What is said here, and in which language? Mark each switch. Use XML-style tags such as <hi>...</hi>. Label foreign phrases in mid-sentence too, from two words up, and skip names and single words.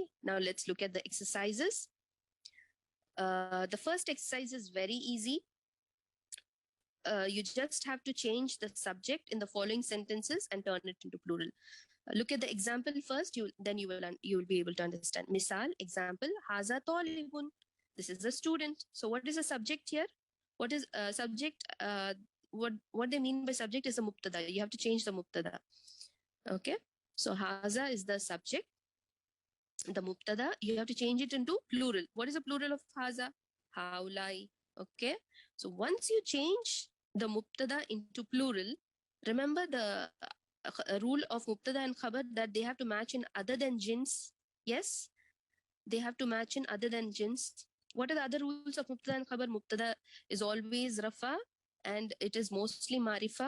<en>Now let's look at the exercises. The first exercise is very easy. You just have to change the subject in the following sentences and turn it into plural. Look at the example first. Then you will be able to understand. Misal, example,</en> <ar>هذا طالبٌ.</ar> <en>This is a student. So what is a subject here? What is a subject? What they mean by subject is a mubtada. You have to change the mubtada. Okay. So haza is the subject. The mubtada, you have to change it into plural. What is the plural of haza? Haulai. Okay. So once you change the mubtada into plural, remember the rule of mubtada and khabar that they have to match in other than jins. Yes, they have to match in other than jins. What are the other rules of mubtada and khabar? Mubtada is always rafa and it is mostly marifa.</en>